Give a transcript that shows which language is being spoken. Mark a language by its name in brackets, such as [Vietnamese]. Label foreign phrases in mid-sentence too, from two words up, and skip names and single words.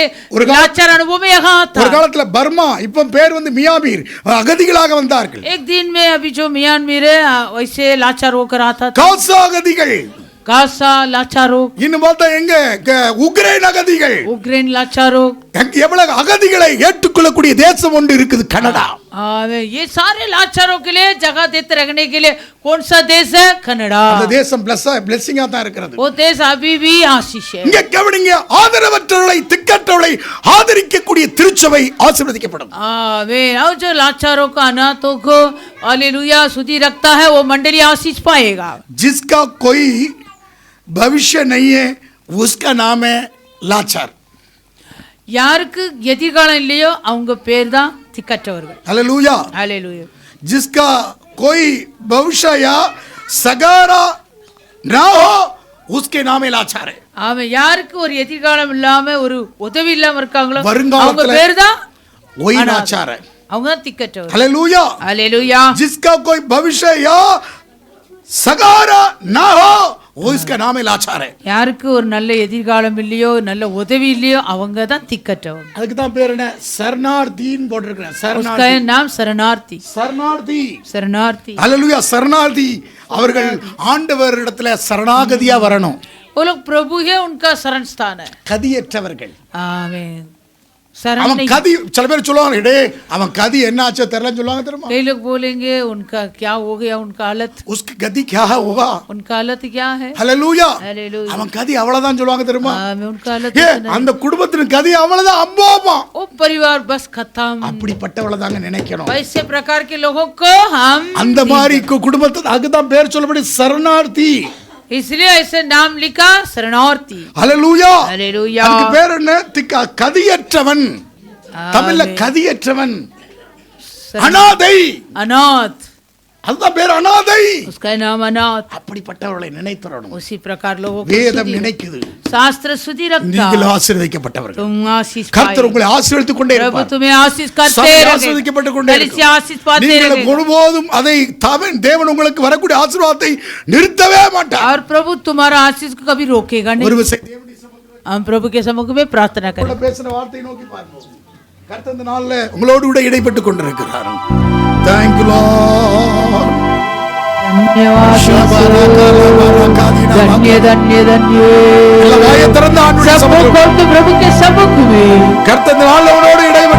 [Tamil] ஒரு [Hindi] लाचार अनुभव में यहाँ आता। [Tamil] ஒரு காலத்துல பர்மா, இப்ப பேர் வந்து மியாமீர், அகதிகளாக வந்தார்கள். [Hindi] एक दिन में अभी जो म्यांमार है वैसे लाचार होकर आता था। [Tamil] காசா அகதிகள், [Hindi] गासा लाचारों, [Tamil] இன்னும் பார்த்தா எங்க உக்ரைன் அகதிகள், [Hindi] उक्रेन लाचारों, [Tamil] எவ்வளவு அகதிகளை ஏற்றுக்கொள்ளக்கூடிய தேசம் ஒன்று இருக்குது, கனடா. [Hindi] ये सारे लाचारों के लिए जगह देते रखने के लिए कौन सा देश है? कनाडा। [Tamil] அந்த தேசம் பிளெஸிங்கா தான் இருக்கிறது. [Hindi] वो देश अभी भी आशीष है। [Tamil] இங்க கவனிங்க, ஆதரவற்றவர்களை திக்கற்றவர்களை ஆதரிக்கக்கூடிய திருச்சபை ஆசீர்வதிக்கப்படும். [Hindi] आमीन। और जो लाचारों को अनाथों को हालेलुया सुधि रखता है वो मंडली आशीष पाएगा। जिसका कोई भविष्य नहीं है उसका नाम है लाचार. [Tamil] யாருக்கு எதிர்காலம் இல்லையோ அவங்க பேர் தான் திக்கற்றவர்கள். [Hindi] हालेलुया. हालेलुया। जिसका कोई भविष्य या सगारा ना हो उसके नाम है लाचार है. [Tamil] ஆமா, யாருக்கு ஒரு எதிர்காலம் இல்லாம ஒரு உதவி இல்லாம இருக்காங்களோ அவங்க வருங்காலத்துல பேர் தான் [Hindi] वही लाचार है. [Tamil] அவங்க தான் திக்கற்றவர்கள். [Hindi] हालेलुया. हालेलुया। जिसका कोई भविष्य या सगारा ना हो वो इसका नाम है लाचार है. [Tamil] யாருக்கு ஒரு நல்ல எதிர்காலம் இல்லையோ நல்ல உதவி இல்லையோ அவங்க தான் திக்கற்றவங்க. அதுக்கு தான் பேர் என்ன, சரணார்த்தின்னு போட்டிருக்கிறேன். [Hindi] उसका नाम शरणार्थी. [Tamil] சரணார்த்தி. [Hindi] शरणार्थी। [Tamil] அல்லேலூயா. சரணார்த்தி அவர்கள் ஆண்டவரிடத்துல சரணாகதியா வரணும். [Hindi] वो लोग प्रभु है, उनका शरण स्थान है। [Tamil] கதியற்றவர்கள். [Hindi] आमीन। शरण [Tamil] அவன் [Hindi] नहीं। [Tamil] கதி, சில பேர் சொல்லுவாங்க, டே அவன் கதி என்ன ஆச்சோ தெரியலன்னு சொல்லுவாங்க தெரியுமா? [Hindi] कई लोग बोलेंगे उनका क्या हो गया, उनका हालत, उसकी गति क्या होगा? उनका हालत क्या है? [Tamil] ஹalleluya. [Hindi] हालेलुया। [Tamil] அவன் கதி அவ்வளவுதான் சொல்லுவாங்க தெரியுமா? [Hindi] आमीन। उनका हालत ஏ इतना नहीं। [Tamil] அந்த குடும்பத்தின் கதி அவ்வளவுதான், அம்பாமா. [Hindi] वो परिवार बस खत्म। [Tamil] அப்படிப்பட்டவள தாங்க நினைக்கணும். [Hindi] वैसे प्रकार के लोगों को हम [Tamil] அந்த மாதிரி குடும்பத்துக்கு அதுதான் பேர் சொல்லப்படி சரணார்த்தி. [Hindi] इसलिए ऐसे नाम लिखा शरणार्थी। [Tamil] ஹalleluya. [Hindi] हालेलुया। [Tamil] அதுக்கு பேர் என்ன? கதியற்றவன். தமிழ்ல கதியற்றவன், அனாதை. [Hindi] अनाथ, [Tamil] அதுதான் பேர் அனாதை. [Hindi] उसका नाम अनाथ। [Tamil] அப்படிப்பட்டவர்களை நினைத்தரணும். [Hindi] उसी प्रकार लोगों को [Tamil] வேதம் [Hindi] सुधि- [Tamil] நினைக்குது. [Hindi] शास्त्र सुधि रखता। [Tamil] நீங்கள் ஆசீர்வதிக்கப்பட்டவர்கள். [Hindi] तुम आशीष [Tamil] கர்த்தர் [Hindi] पाए। [Tamil] உங்களை ஆசீர்வதித்துக் கொண்டே [Hindi] प्रभु [Tamil] இருப்பார். [Hindi] तुम्हें आशीष करते [Tamil] சபை [Hindi] रहेंगे। [Tamil] ஆசீர்வதிக்கப்பட்டு கொண்டே [Hindi] कलीसिया [Tamil] இருக்கும். [Hindi] आशीष पाते [Tamil] நீங்கள் [Hindi] रहेंगे। [Tamil] ஒருபோதும் அதை தேவன் உங்களுக்கு வரக்கூடிய ஆசீர்வாதத்தை நிறுத்தவே மாட்டார். [Hindi] और प्रभु तुम्हारा आशीष को कभी रोकेगा [Tamil] ஒரு [Hindi] नहीं। [Tamil] விஷயம் தேவனுடைய சமூகத்தில் [Hindi] हम प्रभु के सम्मुख में प्रार्थना करें। [Tamil] பேசின வார்த்தையை நோக்கி பார்ப்போம். கர்த்தர் இந்த நாள்ல உங்களோடு கூட இடைப்பட்டு கொண்டிருக்கிறார். [English] Thank you Lord. [Hindi] धन्यवाद धन्य धन्य धन्य। [Tamil] எல்லாம் வாயை திறந்து ஆண்டவருடைய [Hindi] सब मुख [Tamil] சமூகத்தில் [Hindi] खोल के प्रभु के सम्मुख में [Tamil] கர்த்தர் இந்த நாள்ல உங்களோடு இடைப்பட்டு